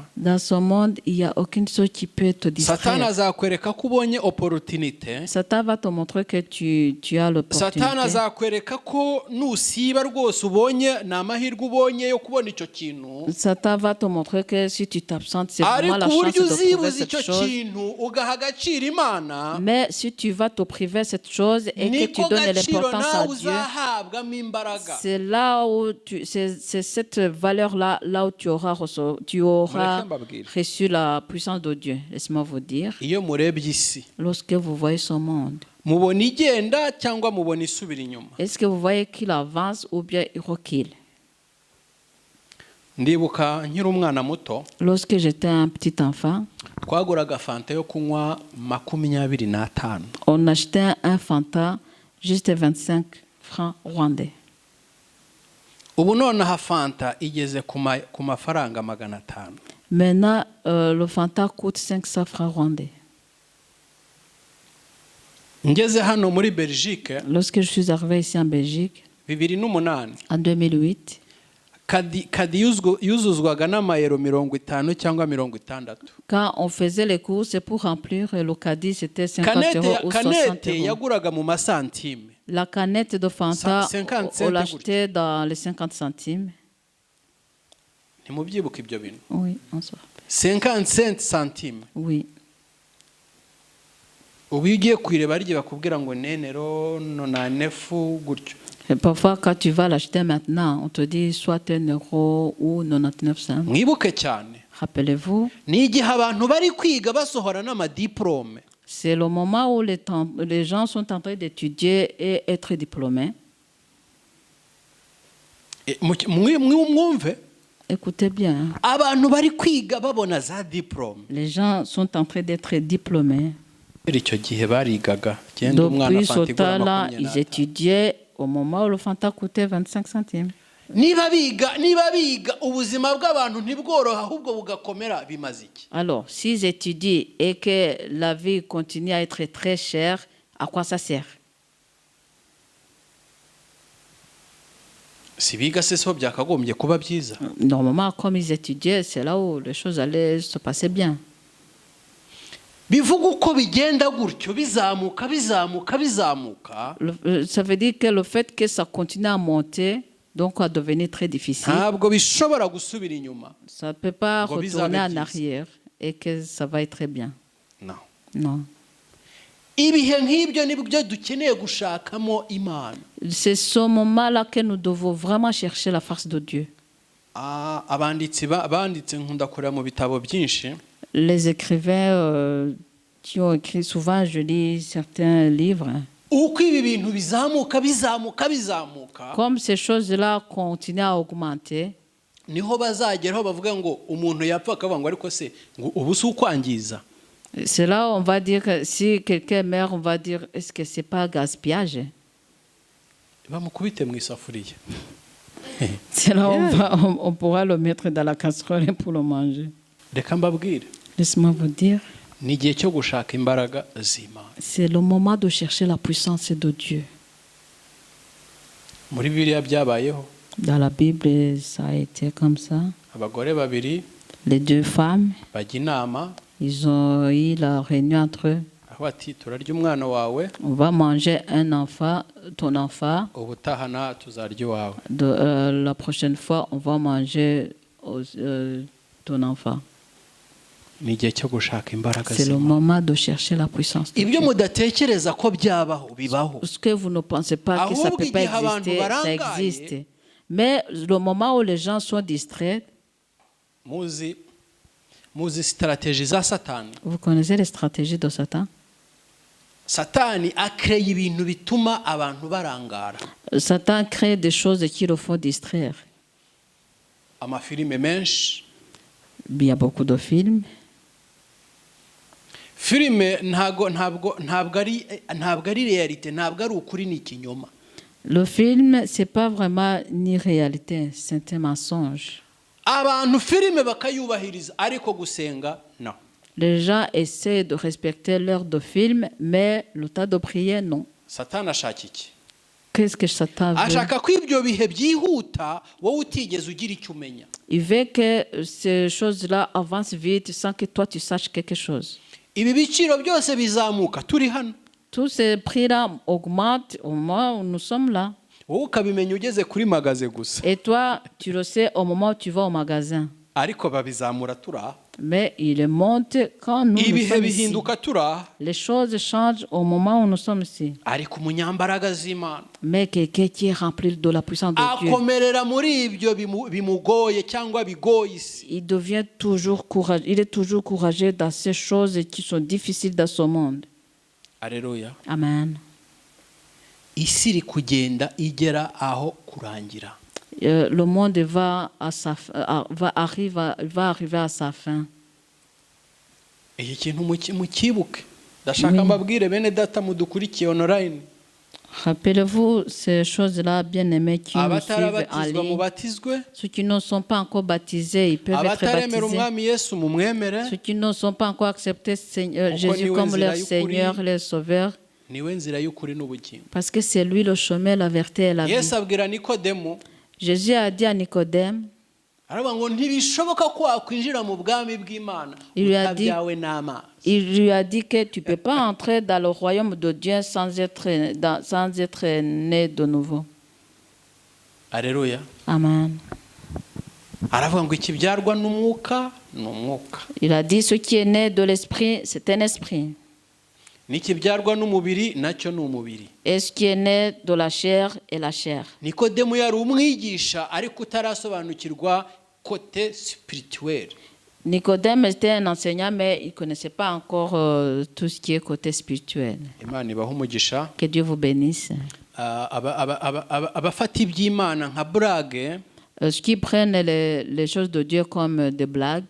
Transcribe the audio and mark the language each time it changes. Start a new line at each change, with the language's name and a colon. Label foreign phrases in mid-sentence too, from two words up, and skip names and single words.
French: Dans ce monde, il n'y a aucune chose qui peut te
Kinyarwanda: Satani
French: distraire.
Kinyarwanda: azakwereka ko ubonye opportunité.
French: Satan va te montrer que tu as
Kinyarwanda: Satani
French: l'opportunité.
Kinyarwanda: azakwereka ko nusiba rwose ubonye ni amahirwe ubonye yo kubona icyo kintu,
French: Satan va te montrer que si tu t'absentes, c'est vraiment
Kinyarwanda: ariko
French: la chance
Kinyarwanda: uburyo
French: de trouver
Kinyarwanda: uzibuza
French: cette
Kinyarwanda: icyo
French: chose.
Kinyarwanda: kintu ugaha agaciro Imana,
French: Mais si tu vas te priver cette chose et que tu
Kinyarwanda: niko
French: donnes
Kinyarwanda: gaciro
French: l'importance à
Kinyarwanda: nawe
French: Dieu,
Kinyarwanda: uzahabwamo imbaraga.
French: c'est là où c'est cette valeur-là, là où tu auras reçu la puissance de Dieu. Laisse-moi vous dire,
Kinyarwanda: Iyo murebye isi
French: lorsque vous voyez ce monde,
Kinyarwanda: mubona igenda cyangwa mubona isubira inyuma.
French: est-ce que vous voyez qu'il avance ou bien il recule?
Kinyarwanda: Ndibuka nkiri umwana muto
French: Lorsque j'étais un petit enfant,
Kinyarwanda: twaguraga fanta yo kunywa 25.
French: on achetait un Fanta juste 25 francs rwandais.
Kinyarwanda: Ubu nonaha fanta igeze ku mafaranga 500.
French: Maintenant, le Fanta coûte 500 francs rwandais.
Kinyarwanda: Ngeze hano muri Belgique
French: Lorsque je suis arrivé ici en Belgique, 2008, en 2008,
Kinyarwanda: kadi yuzuzwaga n'amayero 50 cyangwa 60.
French: quand on faisait les courses, c'est pour remplir le caddie, c'était 50 euros ou 60
Kinyarwanda: Kanete
French: euros.
Kinyarwanda: yaguraga mu masantime.
French: La canette de Fanta, 50 on l'achetait dans les 50 centimes.
Kinyarwanda: Ntimubyibuka ibyo bintu.
French: Oui, on se rappelle. 50 centimes. Oui.
Kinyarwanda: Ubu iyo ugiye kwireba ari bakubwira ngo nenero nonanefu gutyo.
French: Et parfois, quand tu vas l'acheter maintenant, on te dit soit 1 euro ou 99 cents.
Kinyarwanda: Mwibuke cyane.
French: Rappelez-vous,
Kinyarwanda: Ni igihe abantu bari kwiga basohora n'amadiplome.
French: c'est le moment où les gens sont en train d'étudier et être diplômés.
Kinyarwanda: Mwumve,
French: Écoutez bien,
Kinyarwanda: abantu bari kwiga babona za diplome.
French: les gens sont en train d'être diplômés.
Kinyarwanda: Icyo gihe barigaga. Genda umwana
French: Depuis ce
Kinyarwanda: fanta igura
French: temps-là, ils 24. étudiaient au moment où le Fanta coûtait 25 centimes.
Kinyarwanda: Niba biga ubuzima bw'abantu ntibworoha ahubwo bugakomera bimaze iki?
French: Alors, s'ils étudient et que la vie continue à être très chère, à quoi ça sert?
Kinyarwanda: Si biga se so byakagombye kuba byiza.
French: Normalement, comme ils étudiaient, c'est là où les choses allaient se passer bien.
Kinyarwanda: Bivuga uko bigenda gutyo bizamuka.
French: Ça veut dire que le fait que ça continue à monter, donc à devenir très difficile,
Kinyarwanda: Ntabwo bishobora gusubira inyuma.
French: ça ne peut pas
Kinyarwanda: Ngo
French: retourner
Kinyarwanda: bizabe
French: en
Kinyarwanda: byiza.
French: arrière et que ça va être bien.
Kinyarwanda: No.
French: Non.
Kinyarwanda: Ibihe nk'ibyo nibyo dukeneye gushakamo Imana.
French: C'est ce moment-là que nous devons vraiment chercher la face de Dieu.
Kinyarwanda: Abanditsi banditse nkunda kureba mu bitabo byinshi.
French: Les écrivains qui ont écrit souvent, je lis certains livres.
Kinyarwanda: Uko ibi bintu bizamuka.
French: Comme ces choses-là continuent à augmenter,
Kinyarwanda: Niho bazageraho bavuga ngo umuntu yapfa akavuga ngo ariko se ngo ubu si ukwangiza.
French: c'est là où on va dire que si quelqu'un meurt, on va dire est-ce que c'est pas gaspillage?
Kinyarwanda: Bamukubite mu isafuriya.
French: C'est là où on pourra le mettre dans la casserole pour le manger.
Kinyarwanda: Reka mbabwire.
French: Laisse-moi vous dire,
Kinyarwanda: Ni igihe cyo gushaka imbaraga z'Imana.
French: c'est le moment de chercher la puissance de Dieu.
Kinyarwanda: Muri Bibiliya byabayeho.
French: Dans la Bible, ça a été comme ça.
Kinyarwanda: Abagore babiri
French: Les deux femmes,
Kinyarwanda: bajya inama
French: ils ont eu la réunion entre eux.
Kinyarwanda: aho ati turarya umwana wawe
French: On va manger un enfant, ton enfant.
Kinyarwanda: ubutahana tuzarya iwawe.
French: La prochaine fois, on va manger ton enfant.
Kinyarwanda: Ni igihe cyo gushaka imbaraga
French: C'est le
Kinyarwanda: z'Imana.
French: moment de chercher la puissance de
Kinyarwanda: Ibyo
French: Dieu.
Kinyarwanda: mudatekereza ko byabaho bibaho.
French: Ce que vous ne pensez pas que ça ne peut pas exister, ça existe. Mais le moment où les gens sont distraits,
Kinyarwanda: Muzi strategie za Satani.
French: vous connaissez les stratégies de Satan?
Kinyarwanda: Satani akreye ibintu bituma abantu barangara.
French: Satan crée des choses qui le font distraire.
Kinyarwanda: Amafilime menshi.
French: Il y a beaucoup de films.
Kinyarwanda: Filime ntabwo ari realite, ntabwo ari ukuri, ni ikinyoma.
French: Le film, c'est pas vraiment ni réalité, c'est un mensonge.
Kinyarwanda: Abantu filime bakayubahiriza ariko gusenga no.
French: Les gens essaient de respecter l'heure de film, mais le temps de prière, non.
Kinyarwanda: Satani ashaka iki?
French: Qu'est-ce que Satan veut?
Kinyarwanda: ashaka ko ibyo bihe byihuta wowe utigeze ugira icyo umenya.
French: Il veut que ces choses-là avancent vite sans que toi tu saches quelque chose.
Kinyarwanda: Ibi biciro byose bizamuka turi hano,
French: Tous ces prix-là augmentent au moment où nous sommes là.
Kinyarwanda: wowe ukabimenya ugeze kuri magaze gusa,
French: Et toi, tu le sais au moment où tu vas au magasin.
Kinyarwanda: ariko babizamura turaha.
French: Mais il monte quand nous
Kinyarwanda: ibihe
French: sommes ici.
Kinyarwanda: bihinduka turaha,
French: Les choses changent au moment où nous sommes ici.
Kinyarwanda: ariko umunyambaraga z'Imana
French: Mais quelqu'un qui est rempli de la puissance de Dieu,
Kinyarwanda: akomerera muri ibyo bimugoye cyangwa bigoye isi.
French: il devient toujours courageux. Il est toujours courageux dans ces choses qui sont difficiles dans ce monde.
Kinyarwanda: Alleluya. Amen. Isi iri kugenda igera aho kurangira.
French: Le monde va arriver à sa fin.
Kinyarwanda: Iki kintu mukibuke, ndashaka mbabwire bene data mudukurikiye online,
French: Rappelez-vous ces choses-là, bien-aimés, qui nous suivent en
Kinyarwanda: abatarabatizwa
French: ligne.
Kinyarwanda: mubatizwe,
French: Ceux qui ne sont pas encore baptisés, ils peuvent être
Kinyarwanda: abataremera
French: baptisés.
Kinyarwanda: umwami Yesu mumwemere,
French: Ceux qui ne sont pas encore acceptés Jésus
Kinyarwanda: niwe
French: comme
Kinyarwanda: nzira
French: leur
Kinyarwanda: y'ukuri.
French: Seigneur, leur Sauveur,
Kinyarwanda: niwe nzira y'ukuri n'ubugingo.
French: parce que c'est lui le chemin, la vérité et la vie.
Kinyarwanda: Yesu abwira Nikodemo,
French: Jésus a dit à Nicodème,
Kinyarwanda: aravuga ngo ntibishoboka ko wakwinjira mu bwami bw'Imana
French: Il lui a dit-
Kinyarwanda: utabyawe n'amazi.
French: il lui a dit que tu ne peux pas entrer dans le royaume de Dieu sans être né de nouveau.
Kinyarwanda: Alleluya. Amen. Aravuga ngo ikibyarwa n'umwuka ni umwuka,
French: Il a dit, ce qui est né de l'esprit, c'est un esprit.
Kinyarwanda: n'ikibyarwa n'umubiri nacyo ni umubiri.
French: Et ce qui est né de la chair est la chair.
Kinyarwanda: Nikodemu yari umwigisha ariko utarasobanukirwa
French: kote spirituel. Nicodème était un enseignant, mais il ne connaissait pas encore tout ce qui est côté spirituel.
Kinyarwanda: Imana ibaha umugisha.
French: Que Dieu vous bénisse.
Kinyarwanda: Abafata iby'Imana nka burage,
French: Ceux qui prennent les choses de Dieu comme des blagues,